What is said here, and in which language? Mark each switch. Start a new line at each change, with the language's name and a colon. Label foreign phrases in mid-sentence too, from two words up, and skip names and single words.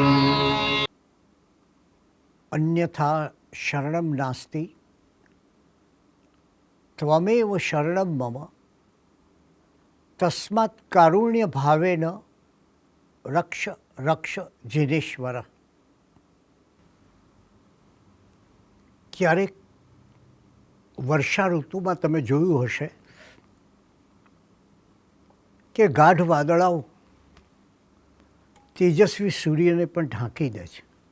Sanskrit: अन्यथा शरणं नास्ति त्वमेव शरणं मम तस्मात् कारुण्य भावेन रक्ष रक्ष जिनेश्वर।
Gujarati: ક્યારેક વર્ષા ઋતુમાં તમે જોયું હશે કે ગાઢ વાદળાઓ તેજસ્વી સૂર્યને પણ ઢાંકી દે છે.